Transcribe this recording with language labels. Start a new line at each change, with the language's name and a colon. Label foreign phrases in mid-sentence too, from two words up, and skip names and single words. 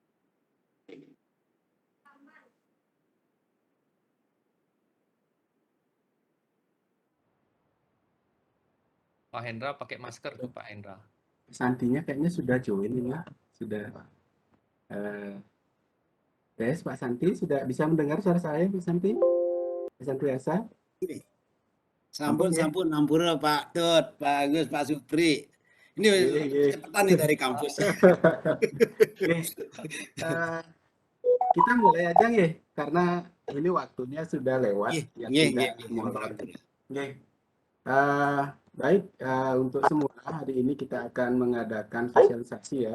Indonesian: Pak Hendra pakai masker tuh Pak Hendra. Santinya kayaknya sudah join ini ya. Sudah. Tes Pak Santi, sudah bisa mendengar suara saya Pak Santi? Pak Santiasa?
Balinese: Sampun, ampura Pak Tut, Pak Agus, Pak Supri.
Indonesian: Ini cepetan nih dari kampus. Kita mulai aja nih, karena ini waktunya sudah lewat. Baik, untuk semua hari ini kita akan mengadakan sosialisasi ya.